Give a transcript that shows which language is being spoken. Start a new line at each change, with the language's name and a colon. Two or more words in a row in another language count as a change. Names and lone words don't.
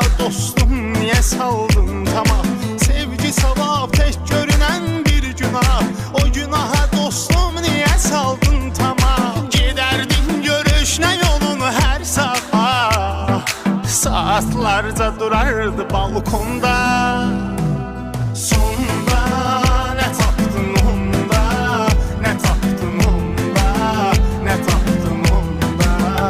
Turkish: dostum niye saldın tamam? Sevgi savab tek görünen bir günah. O günaha dostum niye saldın tamam? Giderdin görüşne yolunu her sabah.
Azerbaijani: Saatlarca durardı balkonda. Sonda ne tapdın onda, ne tapdın onda, ne tapdın onda.